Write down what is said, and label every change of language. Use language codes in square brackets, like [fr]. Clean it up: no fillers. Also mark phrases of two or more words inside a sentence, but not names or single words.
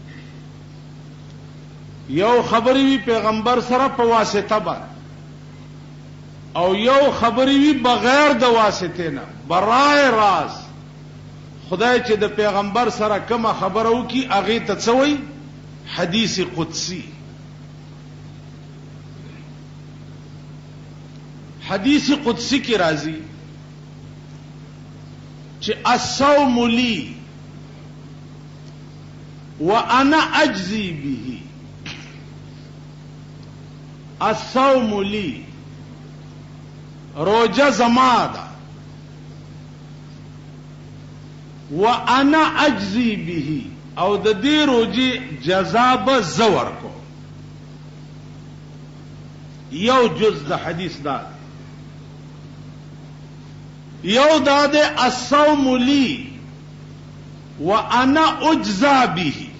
[ps] یو خبرې وی پیغمبر سره په واسطه باندې او یو خبرې وی بغیر د واسطې نه برای راز. خدای چې د پیغمبر سره کومه خبره وکي هغه ته څه وایي؟ حدیث قدسی. حدیث قدسی کی راضی چې [ar] الصوم لی وانا اجزی به. الصوم لی [ps] روزه زما ده [ar] وانا اجزی به [ps] او د دې روزي جزا به زور کو. یو جز د حدیث دا یو دا د [ar] الصوم لی وانا اجزا به.